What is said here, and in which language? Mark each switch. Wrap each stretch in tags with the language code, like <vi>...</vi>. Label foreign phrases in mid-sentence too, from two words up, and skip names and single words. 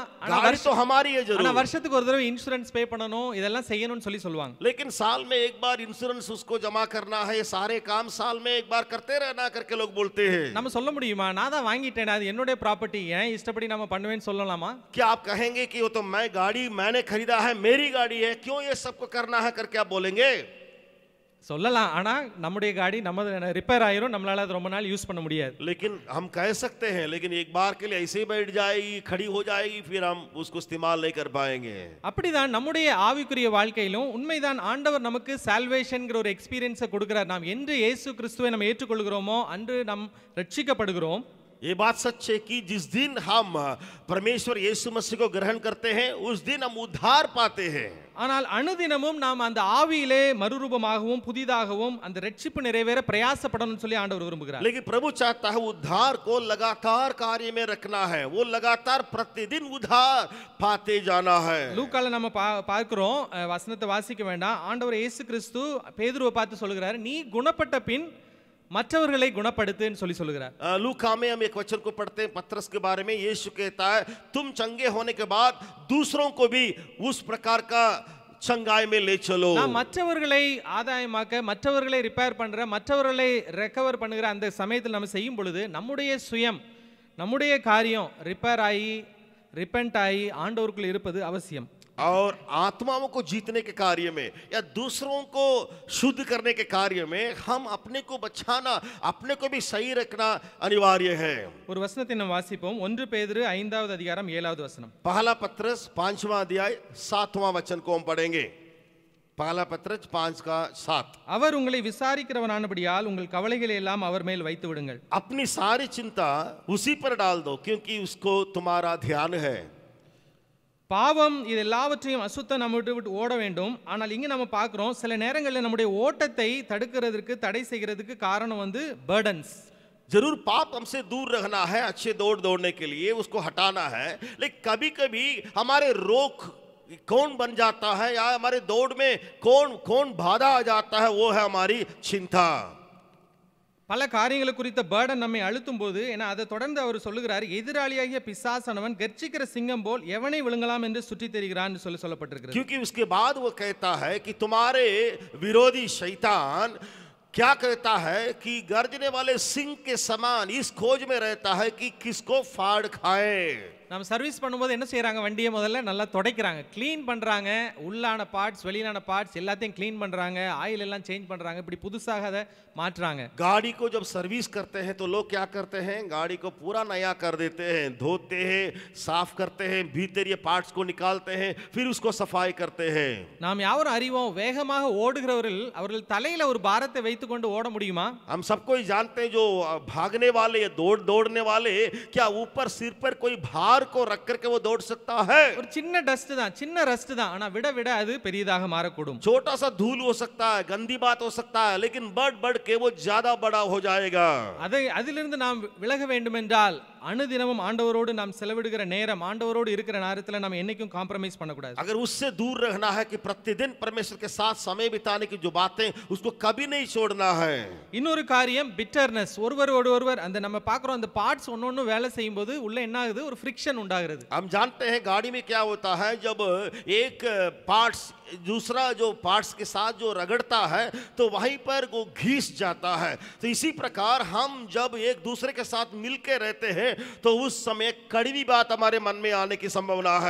<hi>गाड़ी तो हमारी है जरूर।</hi> <ta>ஆனா வருஷத்துக்கு ஒரு தடவை இன்சூரன்ஸ் பே பண்ணனும், இதெல்லாம் செய்யணும்னு சொல்லுவாங்க.</ta> <hi>लेकिन साल में 1 बार इंश्योरेंस उसको जमा करना है, ये सारे काम साल में 1 बार करते रहना करके लोग बोलते हैं।</hi> <ta>நம்ம சொல்ல முடியுமா? நான் தான் வாங்கிட்டேன், அது என்னோட ப்ராப்பர்ட்டி, ஏன் இஷ்டப்படி நாம பண்ணுவேன்னு சொல்லலாமா?</ta> <hi>क्या आप कहेंगे कि वो तो मैंने खरीदा है, मेरी गाड़ी है, क्यों ये सबको करना है करके आप बोलेंगे?</hi> <ta>சொல்லலாம். ஆனா நம்முடைய காடி நம்ம ரிப்பேர் ஆயிரும், நம்மளால அது ரொம்ப நாள் யூஸ் பண்ண முடியாது.</ta> <hi>लेकिन हम कह सकते हैं, लेकिन एक बार के लिए ऐसे ही बैठ जाएगी, खड़ी हो जाएगी, फिर हम उसको इस्तेमाल नहीं कर पाएंगे।</hi> <ta>அப்படிதான் நம்முடைய ஆவிக்குரிய வாழ்க்கையிலும் உண்மைதான். ஆண்டவர் நமக்கு சால்வேஷன்ங்கற ஒரு எக்ஸ்பீரியன்ஸை கொடுக்கிறார். நாம் என்று இயேசு கிறிஸ்துவை நம்ம ஏற்றுக்கொள்கிறோமோ அன்று நாம் ரட்சிக்கப்படுகிறோம்.</ta> <hi>ये बात सच है कि जिस दिन हम परमेश्वर यीशु मसीह को ग्रहण करते हैं उस दिन हम उद्धार पाते हैं।</hi> <ta>ஆனால் அனுதினமும் நாம் அந்த ஆவியிலே மறுரூபமாகவும் புதிதாகவும் அந்த ரட்சிப்பு நிறைவேற பிரயாசப்படணும்னு சொல்லி ஆண்டவர் விரும்புகிறார்.</ta> <hi>लेकिन प्रभु चाहता है उद्धार को लगातार कार्य में रखना है, वो लगातार प्रतिदिन उद्धार पाते जाना है।</hi> <ta>லூக்கால நம்ம பார்க்கிறோம், வசனத்தை வாசிக்க வேண்டாம். ஆண்டவர் இயேசு கிறிஸ்து பேதுருவை பார்த்து சொல்கிறார், நீ குணப்பட்ட பின் மற்றவர்களை குணப்படுத்துன்னு சொல்லுகிறார்.</ta> <hi>लूका में हम एक वचन को पढ़ते हैं पतरस के बारे में। यीशु कहता है तुम चंगे होने के बाद दूसरों को भी उस प्रकार का चंगाई में ले चलो।</hi> <ta>நாம் மற்றவர்களை ஆதாயமாக்க, மற்றவர்களை ரிப்பேர் பண்ற, மற்றவர்களை ரெக்கவர் பண்ணுகிற அந்த சமயத்தில் நம்ம செய்யும் பொழுது நம்முடைய சுயம், நம்முடைய காரியம் ரிப்பேர் ஆகி ரிப்பென்ட் ஆகி ஆண்டவருக்குள் இருப்பது அவசியம்.</ta> <hi>और आत्माओं को जीतने के कार्य में या दूसरों को शुद्ध करने के कार्य में हम अपने को बचाना, अपने को भी सही रखना अनिवार्य है।</hi> <ta>ஒரு வசனத்தை நாம் வாசிப்போம். 1 பேதுரு 5வது அதிகாரம் 7வது வசனம்.</ta> <hi>पहला पत्रस 5वां अध्याय 7वां वचन को हम पढ़ेंगे। पहला पत्रस 5 का 7।</hi> <ta>அவர் உங்களை விசாரிக்கிறவனானபடியால் உங்கள் கவலைகளை எல்லாம் அவர் மேல் வைத்து விடுங்கள்.</ta> <hi>अपनी सारी चिंता उसी पर डाल दो क्योंकि उसको तुम्हारा ध्यान है।</hi> <ta>பாவம் இது எல்லாவற்றையும் அசுத்தம் நம்ம விட்டு ஓட வேண்டும். ஆனால் இங்கே நம்ம பார்க்குறோம், சில நேரங்களில் நம்முடைய ஓட்டத்தை தடுக்கிறதுக்கு தடை செய்கிறதுக்கு காரணம் बर्डन्स।</ta> <hi>जरूर पाप हमसे दूर रखना है, अच्छे दौड़ने के लिए उसको हटाना है, लेकिन कभी कभी हमारे रोक कौन बन जाता है या हमारे दौड़ में कौन बाधा आ जाता है, वो है हमारी चिंता।</hi> <ta>பல காரியங்களை குறித்த பர்டன் நம்மை அழுத்தும் போது, ஏன்னா அதை தொடர்ந்து அவர் சொல்லுகிறார், எதிராளியாகிய பிசாசானவன் கர்ச்சிக்கிற சிங்கம் போல் எவனை விழுங்கலாம் என்று சுற்றி திரிகிறான் என்று சொல்லப்பட்டிருக்கிறது.</ta> <hi>क्योंकि उसके बाद वो कहता है कि तुम्हारे विरोधी शैतान क्या कहता है कि गर्जने वाले सिंह के समान इस खोज में रहता है कि किसको फाड़ खाए।</hi> <ta>நம்ம சர்வீஸ் பண்ணும்போது என்ன செய்யறாங்க? வண்டியை முதல்ல நல்லா துடைக்கிறாங்க, க்ளீன் பண்றாங்க, உள்ளான பார்ட்ஸ் வெளியிலான பார்ட்ஸ் எல்லாத்தையும் க்ளீன் பண்றாங்க, ஆயில் எல்லாம் சேஞ்ச் பண்றாங்க, இப்படி புதுசாக அதை மாற்றுறாங்க.</ta> <hi>गाड़ी को जब सर्विस करते हैं तो लोग क्या करते हैं? गाड़ी को पूरा नया कर देते हैं, धोते हैं, साफ करते हैं, भीतर ये पार्ट्स को निकालते हैं, फिर उसको सफाई करते हैं।</hi> <ta>நாம் யாரும் அறிவோம், வேகமாக ஓடுகிறவர்கள் அவர்கள் தலையில ஒரு பாரத்தை வைத்துக்கொண்டு ஓட முடியுமா?</ta> <hi>हम सबको जानते हैं जो भागने वाले या दौड़ने वाले, क्या ऊपर सिर पर कोई भार भार को रख करके वो दौड़ सकता है।</hi> <ta>ஒரு சின்ன டஸ்ட் தான், சின்ன ரஸ்ட் தான், ஆனா விட விட அது பெரியதாக மாறக்கூடும்.</ta> <hi>छोटा सा धूल हो सकता है, गंदी बात हो सकता है, लेकिन बढ़ बढ़ के वो ज्यादा बड़ा हो जाएगा।</hi> <ta>அதிலிருந்து நாம் விலக வேண்டும் என்றால் அனுதினமும் ஆண்டவரோடு நாம் செலவிடுகிற நேரம், ஆண்டவரோடு இருக்கிற நேரத்துல நாம் என்னைக்கும் காம்ப்ரமைஸ் பண்ணக்கூடாது.</ta> <hi>अगर उससे दूर रहना है कि प्रतिदिन परमेश्वर के साथ समय बिताने की जो बातें उसको कभी नहीं छोड़ना है।</hi> <ta>இன்னொரு காரியம் பிட்டர்னஸ். ஒருவர் அந்த நம்ம பார்க்குறோம் அந்த பார்ட்ஸ் ஒன்னொன்னு வேலை செய்யும்போது உள்ள என்ன ஆகுது, ஒரு ஃப்ரிக்ஷன் உண்டாகிறது.</ta> <hi>हम जानते हैं गाड़ी में क्या होता है, जब एक पार्ट्स दूसरा जो पार्ट्स के साथ जो रगड़ता है तो वहीं पर वो घिस जाता है। तो इसी प्रकार हम जब एक दूसरे के साथ मिलके रहते हैं तो उस समय कड़वी बात हमारे मन में आने की संभावना है।</hi>